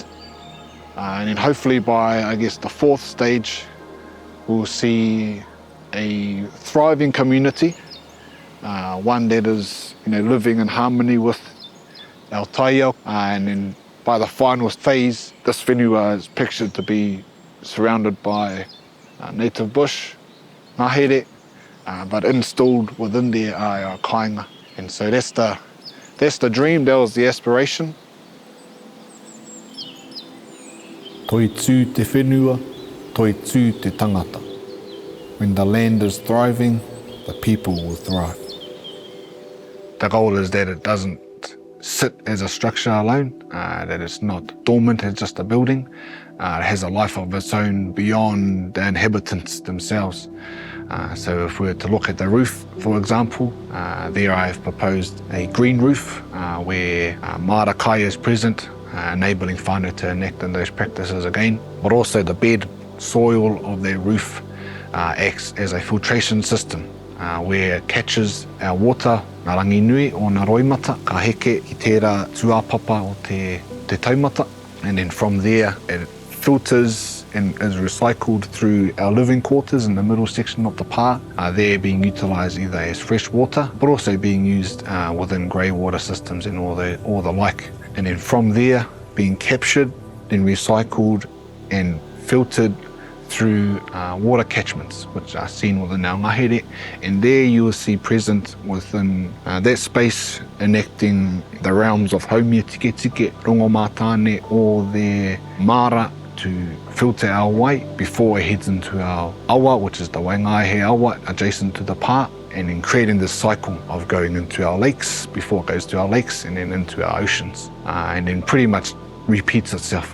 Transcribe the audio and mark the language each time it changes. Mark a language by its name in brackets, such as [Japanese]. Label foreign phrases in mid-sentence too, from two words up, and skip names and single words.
[English] And then hopefully by, I guess, the fourth stage, we'll see a thriving community, one that is, living in harmony with our Taiao, and then by the final phase, this whenua is pictured to be surrounded by native bush, ngahere, but installed within there are our kāinga. And so that's the dream, that was the aspiration. [Māori] Toitū te whenua, toitū te tangata. [English] When the land is thriving, the people will thrive. The goal is that it doesn't sit as a structure alone, that it's not dormant as just a building. It has a life of its own beyond the inhabitants themselves. So if we were to look at the roof, for example, there I've proposed a green roof where marakai is present, enabling whānau to enact in those practices again. But also the bed soil of their roof acts as a filtration system, where it catches our water, [Māori] ngā rangi nui o ngā roimata, ka heke i tērā tuapapa o te taumata, [English] and then from there it filters and is recycled through our living quarters in the middle section of the pā. They're being utilised either as fresh water, but also being used within grey water systems and all the like. And then from there, being captured, then recycled and filtered through water catchments, which are seen within our ngahere. And there you will see present within that space, enacting the realms of haumia tike tike, rongomatane, or their mara to filter our wai before it heads into our awa, which is the waingahe awa adjacent to the pā, and then creating this cycle of going into our lakes before it goes to our lakes and then into our oceans, and then pretty much repeats itself.